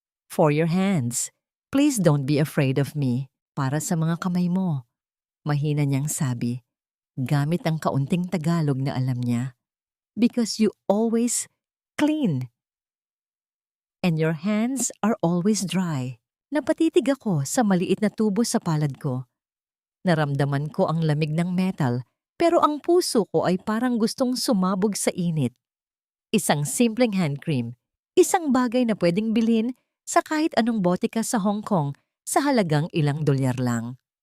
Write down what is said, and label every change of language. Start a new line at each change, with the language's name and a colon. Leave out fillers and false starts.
English: For your hands, please don't be afraid of me.
Filipino: Para sa mga kamay mo. Mahina niyang sabi, gamit ang kaunting Tagalog na alam niya.
English: Because you always clean. And your hands are always dry.
Filipino: Napatitig ako sa maliit na tubo sa palad ko. Naramdaman ko ang lamig ng metal, pero ang puso ko ay parang gustong sumabog sa init. Isang simpleng hand cream, isang bagay na pwedeng bilhin sa kahit anong botika sa Hong Kong sa halagang ilang dolyar lang.